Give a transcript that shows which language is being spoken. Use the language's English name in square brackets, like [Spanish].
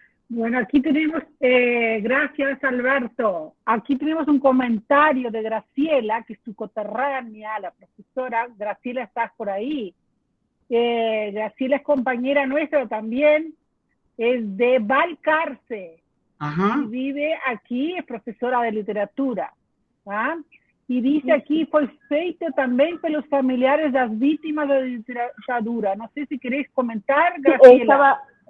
[Spanish] Bueno, aquí tenemos, gracias Alberto, aquí tenemos un comentario de Graciela, que es su coterránea, la profesora. Graciela, estás por ahí. Graciela es compañera nuestra también, es de Balcarce. Ajá. Y vive aquí, es profesora de literatura. Y dice aquí, [Portuguese] foi feito também pelos familiares das vítimas da ditadura. [Spanish] No sé si queréis comentar, Graciela.